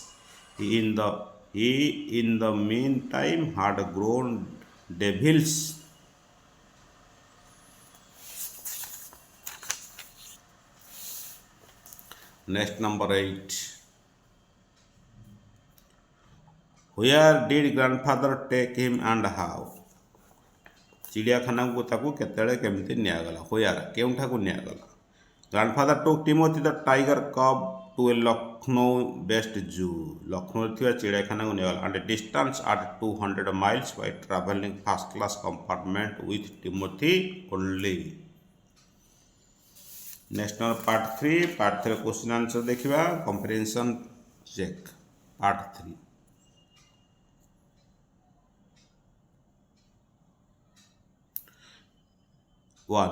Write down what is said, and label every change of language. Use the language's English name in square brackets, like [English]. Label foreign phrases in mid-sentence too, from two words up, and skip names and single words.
[English] He in the meantime had grown devils. Next number 8. Where did grandfather take him and how? [Odia] ଚିଡ଼ିଆଖାନା କୁ ତାକୁ କେତେବେଳେ କେମିତି ନିଆଗଲା? Where କେଉଁଠାକୁ ନିଆଗଲା? [English] Grandfather took Timothy the tiger cub to a Lucknow based zoo. [Odia] ଲକ୍ଷ୍ନୌରେ ଥିବା ଚିଡ଼ିଆଖାନାକୁ ନିଆଗଲା [English] and a distance at 200 miles by traveling first class compartment with Timothy only. Next number part 3. Part 3 question answer देखिबा. Comprehension check. Part 3. 1.